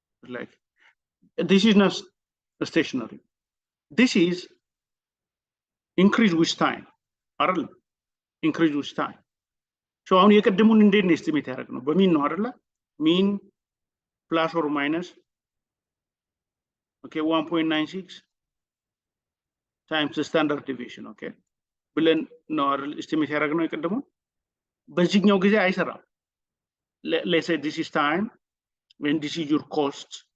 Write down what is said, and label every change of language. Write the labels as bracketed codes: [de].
[en] like this is not stationary, this is increase with time [am] አይደል? [en] increase with time. [am] so አሁን የቀደሙን እንዴት ነው ኤስቲሜት ያደረግነው? በሚን ነው አይደል? [en] ሚን plus or minus okay 1.96 times the standard deviation. Okay, [am] ብለን ነው አይደል [en] estimate [am] ያደረግነው የቀደሙ በዚህኛው ጊዜ አይሰራም። [en] Let's say this is time and this is your cost.